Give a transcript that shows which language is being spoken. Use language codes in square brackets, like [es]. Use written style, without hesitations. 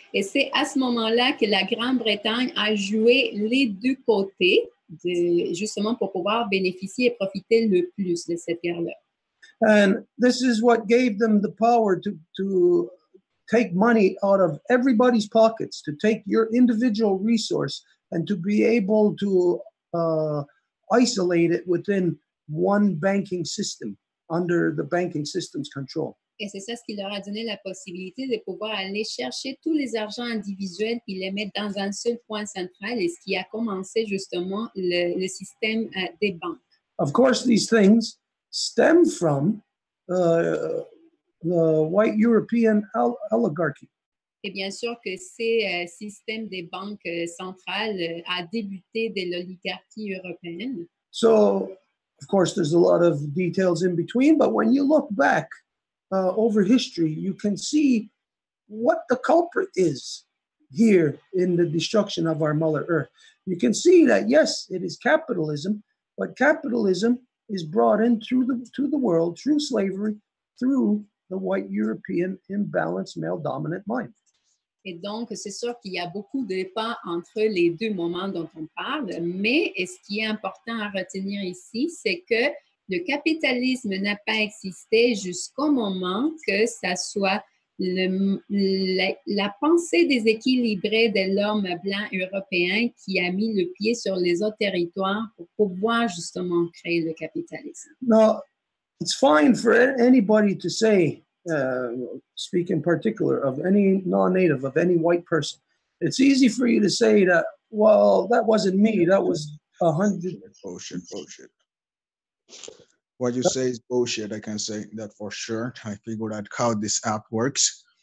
[fr] Et c'est à ce moment-là que la Grande-Bretagne a joué les deux côtés, justement pour pouvoir bénéficier et profiter le plus de cette guerre-là. [en] And this is what gave them the power to take money out of everybody's pockets, to take your individual resource and to be able to isolate it within one banking system under the banking system's control. [fr] Et c'est ça ce qui leur a donné la possibilité de pouvoir aller chercher tous les argents individuels et les mettre dans un seul point central, et ce qui a commencé justement le système des banques. [en] Of course, these things stem from the white European oligarchy. [fr] Et bien sûr que ces systèmes des banques centrales a débuté de l'oligarchie européenne. [en] So, of course, there's a lot of details in between, but when you look back over history, you can see what the culprit is here in the destruction of our Mother Earth. You can see that, yes, it is capitalism, but capitalism is brought in to the world through slavery, through the white European imbalanced male dominant mind. [fr] Et donc, c'est sûr qu'il y a beaucoup de pans entre les deux moments dont on parle, mais ce qui est important à retenir ici, c'est que le capitalisme n'a pas existé jusqu'au moment que ça soit la pensée déséquilibrée de l'homme blanc européen qui a mis le pied sur les autres territoires pour pouvoir justement créer le capitalisme. [en] Now, it's fine for anybody to say, speak in particular of any non-native, of any white person. It's easy for you to say that, well, that wasn't me, that was 100. Bullshit. What you say is bullshit. I can say that for sure. I figured out how this app works.